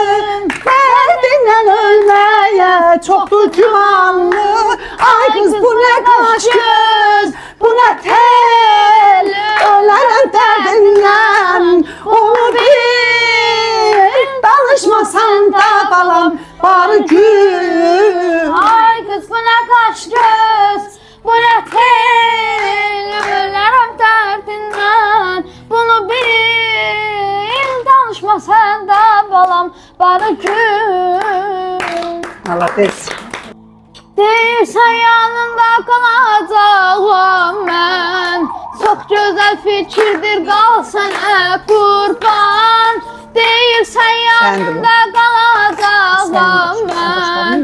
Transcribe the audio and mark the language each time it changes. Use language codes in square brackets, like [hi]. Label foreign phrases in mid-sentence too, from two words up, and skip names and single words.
[az] Dərdindən ölməyə çoxdur gümanlı. Ay qız bu nə qaş göz, bu nə tel. Ölərəm dərdindən, onu bil. Danışmasan da balam, barı gün. [tr] Ay kız bu ne kaş göz, bu ne tel. Ölürüm derdinden, bunu bil. Danışma sen de balam, bana gün. [az] Malades. Deyirsən yanında qalacağam mən. Çox gözəl fikirdir qal sənə qurban. Deyirsən yanında qalacağam mən.